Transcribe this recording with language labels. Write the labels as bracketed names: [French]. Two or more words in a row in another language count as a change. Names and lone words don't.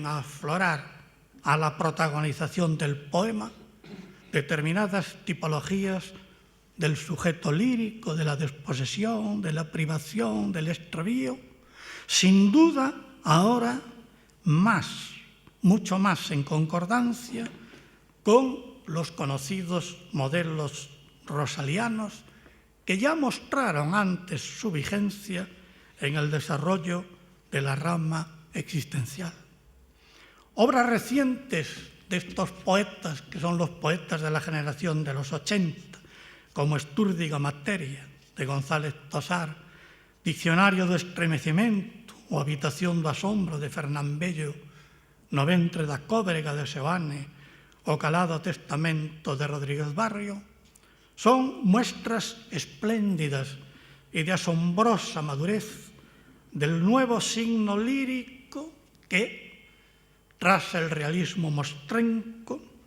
[Spanish] a aflorar a la protagonización del poema determinadas tipologías del sujeto lírico, de la desposesión, de la privación, del extravío, sin duda ahora más, mucho más en concordancia con los conocidos modelos rosalianos que ya mostraron antes su vigencia en el desarrollo de la rama existencial. Obras recientes de estos poetas, que son los poetas de la generación de los 80, como Estúrdiga Materia, de González Tosar, Diccionario do Estremecimento ou Habitación do Asombro, de Fernán Bello, No ventre da cóbrega, de Seoane, o Calado Testamento, de Rodríguez Barrio, son muestras espléndidas y de asombrosa madurez del nuevo signo lírico que, tras el realismo mostrenco,